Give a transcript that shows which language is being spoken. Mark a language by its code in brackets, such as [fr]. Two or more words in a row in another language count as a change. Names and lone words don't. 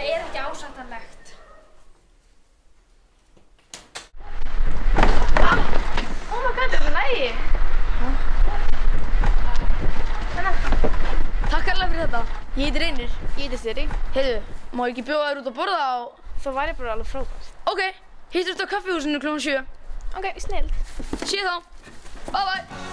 [is] ekki ásættanlegt. [en] Oh my god, [is] þetta er lægi. Takk alveg fyrir þetta. Ég heiti Reynir. Ég heiti Siri. Heyrðu, má ég ekki bjóða þér út að borða á... Það væri bara alveg frábært. Ok, hittumst á kaffihúsinu kl. 7. Ok, snillt. Sé þá. [en] Bye bye.